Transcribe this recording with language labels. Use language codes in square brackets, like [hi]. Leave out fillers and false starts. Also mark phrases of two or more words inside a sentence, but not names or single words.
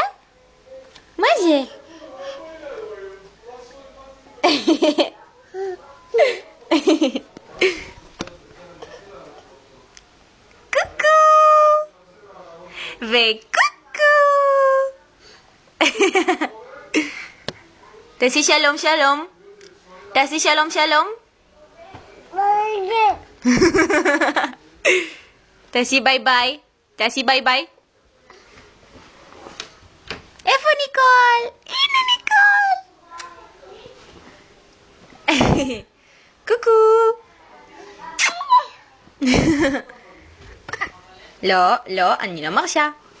[he] מה זה? קוקו. וקוקו. תעשי שלום שלום. תעשי שלום שלום. תעשי ביי ביי. תעשי ביי ביי. איפה ניקול? הנה ניקול. קוקו. לא, לא, אני לא מרשה.